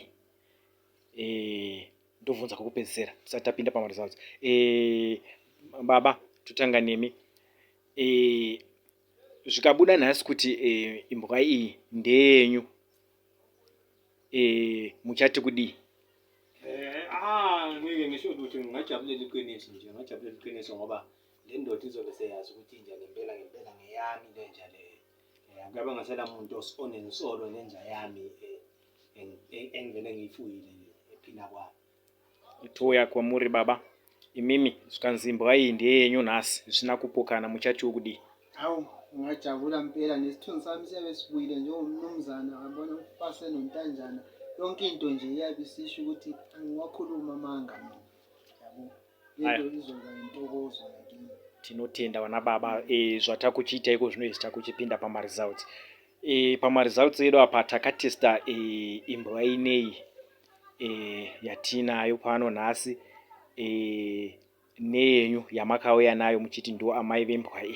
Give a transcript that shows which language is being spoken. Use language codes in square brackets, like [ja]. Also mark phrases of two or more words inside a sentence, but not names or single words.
[sn] Ndobvunza kwekupedzisira tisati tapinda pamaresults. Baba, totanga nemi. Zvikabuda nhasi kuti imbwa iyi ndeyenyu, muchati kudii? [nd] Ngisho ukuthi ngingajabulela iqiniso nje, ngingajabulela iqiniso ngoba le ndoda izobe seyazi ukuthi inja ngempela ngeyami le nja le. Akabe ngasela muntu onensolo nenja yami engivele ngiyifuyile ephila kwami. [sn] Itoya kwamuri baba. Imimi zvikanzi imbwa iyi ndeyenyu nhasi zvisina kupokana, muchatiwo kudii? [nd] Hawu ngingajabula impela nesithunzi sami siyabe sibuyile njengomnumzana wabona upase nontanjana. Yonke into nje iyabe isisho ukuthi angiwakhuluma amanga mina. Yabo? Lento izoba intokozo yakini. [sn] Tinotenda vana baba. Zvatakuchiita iko zvino izvi takuchipinda pamaresults. Pamaresults edu apa takatesta imbwa ineyi yatinayo pano nhasi neyenyu yamakauya nayo muchiti ndo amai vembwa iyi.